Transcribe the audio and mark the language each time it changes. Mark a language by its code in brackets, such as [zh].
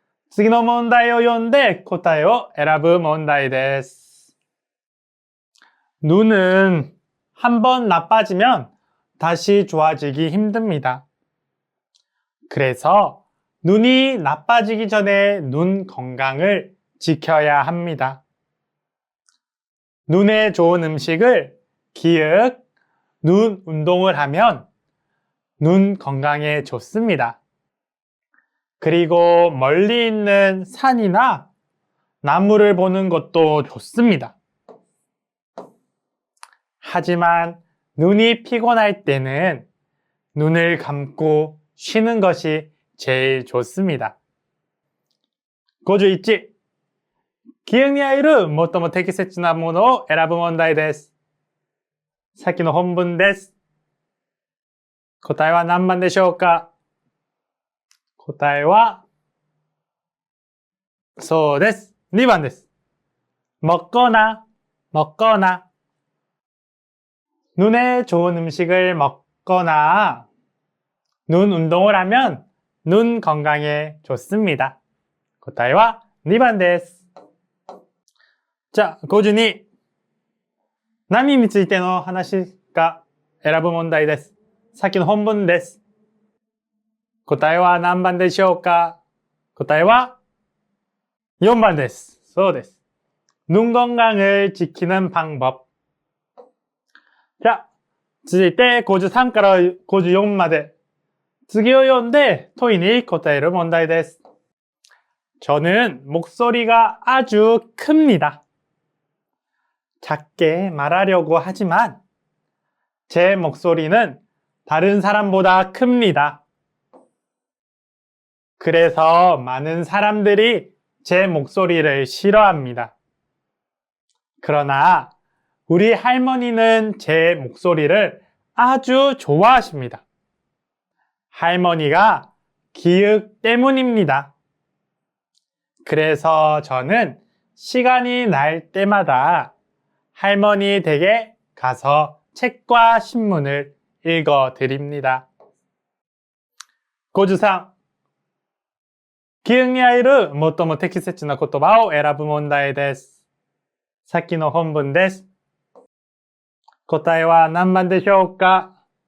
[ja] 次の問題を読んで答えを選ぶ問題です。 [ko] 눈은 한번 나빠지면 다시 좋아지기 힘듭니다. 그래서 눈이 나빠지기 전에 눈 건강을 지켜야 합니다. 눈에 좋은 음식을 기억, 눈 운동을 하면 눈 건강에 좋습니다. 그리고 멀리 있는 산이나 나무를 보는 것도 좋습니다. 하지만 눈이 피곤할 때는 눈을 감고 쉬는 것이 제일 좋습니다. 51. [ja] 記憶に入る最も適切なものを選ぶ問題です。さっきの本文です。答えは何番でしょうか？答えは、そうです。2番です。 [ko] 먹거나, 먹거나. 눈에 좋은 음식을 먹거나 눈 운동을 하면 눈 건강에 좋습니다. [ja] 答えは2番です。じゃあ、52。何についての話か選ぶ問題です。さっきの本文です。答えは何番でしょうか？答えは4番です。そうです。 [ko] 눈 건강을 지키는 방법。 [ja] じゃあ、続いて53から54まで次を読んで問いに答える問題です。 [ko] 저는 목소리가 아주 큽니다. 작게 말하려고 하지만 제 목소리는 다른 사람보다 큽니다. 그래서 많은 사람들이 제 목소리를 싫어합니다. 그러나 우리 할머니는 제 목소리를 아주 좋아하십니다. 할머니가 기역 때문입니다. 그래서 저는 시간이 날 때마다 할머니 댁에 가서 책과 신문을 읽어 드립니다. 53. [ja] 記憶に入る最も適切な言葉を選ぶ問題です。さっきの本文です。答えは何番でしょうか？